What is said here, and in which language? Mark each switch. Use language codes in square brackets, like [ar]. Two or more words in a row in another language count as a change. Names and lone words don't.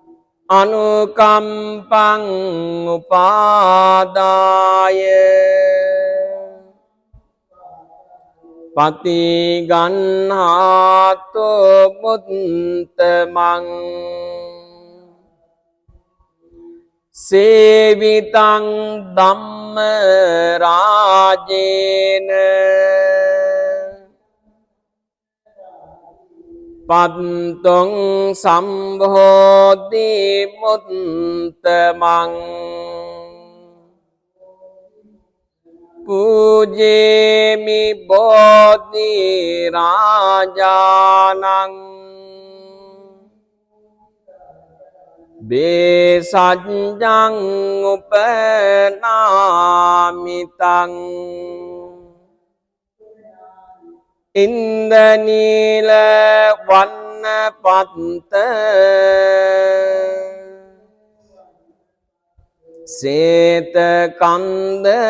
[pi] අනුකම්පං උපාදාය පතිගන්හාතු මුත්තමං සේවිතං ධම්ම රාජේන පන්තොං සම්භෝධි මුත්තමං පූජේමි බෝධි රාජානං බේසජ්ජං උපනාමිතං ඉන්දනීල වන්න පත්ත සේත කන්ද